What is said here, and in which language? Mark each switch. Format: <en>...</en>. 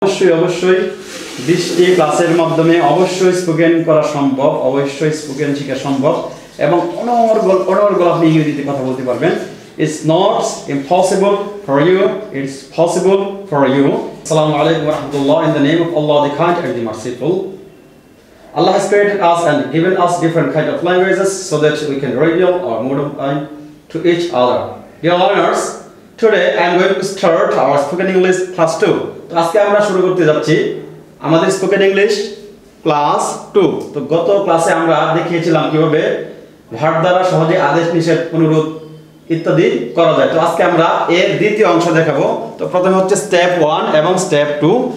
<bn>অবশ্যই অবশ্যই 20টি ক্লাসের মাধ্যমে অবশ্যই স্পোকেন করা সম্ভব, অবশ্যই স্পোকেন শেখা সম্ভব এবং অনর্গল আপনি ইংরেজিতে কথা বলতে পারবেন।</bn> <en>It's not impossible for you, it's possible for you. Assalamu alaikum wa rahmatullah. In the name of Allah, the kind and the merciful. Allah has created us and given us different kind of languages so that we can reveal our mother tongue to each other. Dear learners, today I am going to start our spoken English class 2.</en> <bn>তো আজকে আমরা শুরু করতে যাচ্ছি আমাদের spoken English class 2। তো গত ক্লাসে আমরা দেখিয়েছিলাম কিভাবে ভার্ব দ্বারা সহজে আদেশ নিষেধ অনুরোধ ইত্যাদি করা যায়। তো আজকে আমরা এর দ্বিতীয় অংশ দেখাবো। তো প্রথমে হচ্ছে স্টেপ 1 এবং স্টেপ 2।</bn>